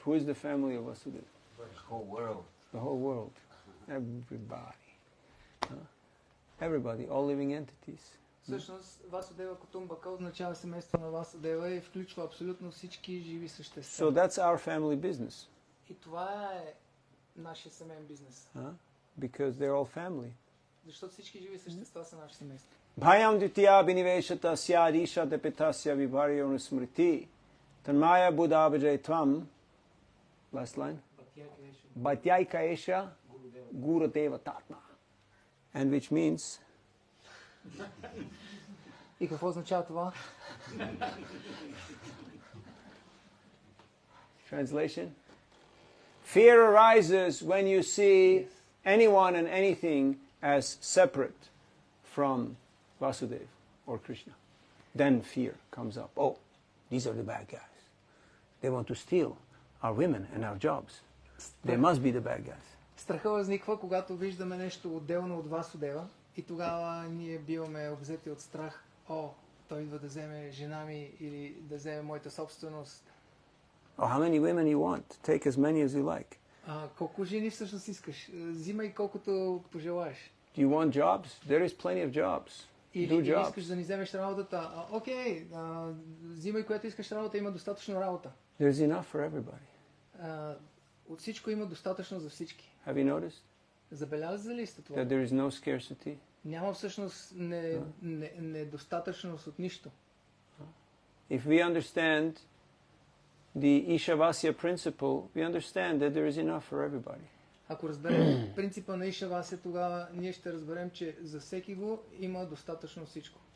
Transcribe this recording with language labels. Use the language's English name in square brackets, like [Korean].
[English] Who is the family of Vasudeva? The whole world. The whole world. Everybody. Huh? Everybody, all living entities. [Bulgarian] Всъщност Васудева Кутумбака означава семейство на Васудева и включва абсолютно всички живи същества. [English] So that's our family business. [Bulgarian] И това е нашия семейен бизнес. [English] Huh? Because they're all family. [Bulgarian] Защото всички живи същества са наши семейства. [Sanskrit] Bhayam ditya biniveshata syadisha depitasya vibharyo nusmriti tanmaya buddhabhajay tvam. [English] Last line. [Sanskrit] Bhatyaika esha gurudeva tatma. [English] And which means... [Bulgarian] И какво означава това? [English] Translation. Fear arises when you see anyone and anything as separate from Vasudeva or Krishna. Then fear comes up. Oh, these are the bad guys. They want to steal our women and our jobs. They must be the bad guys. [Bulgarian] Страха възниква, когато виждаме нещо отделно от Васудева и тогава ние биваме обзети от страх. О, той идва да вземе жена ми или да вземе моята собственост. [English] Oh, how many women you want? Take as many as you like. [Bulgarian] Колко жени всъщност искаш? Взимай колкото пожелаеш. [English] Do you want jobs? There is plenty of jobs. [Bulgarian] Или искаш да ни вземеш работата? Окей, взимай което искаш работа, има достатъчно работа. [English] There's enough for everybody. [Bulgarian] От всичко има достатъчно за всички. [English] Have you noticed? [Bulgarian] Забелязали ли сте това? [English] That there is no scarcity? [Bulgarian] Няма всъщност недостатъчност от нищо. [English] If we understand the Ishavasya principle, we understand that there is enough for everybody. [Bulgarian] Ако разберем принципа на Ишавасия, тогава ние ще разберем, че за всеки го има достатъчно всичко.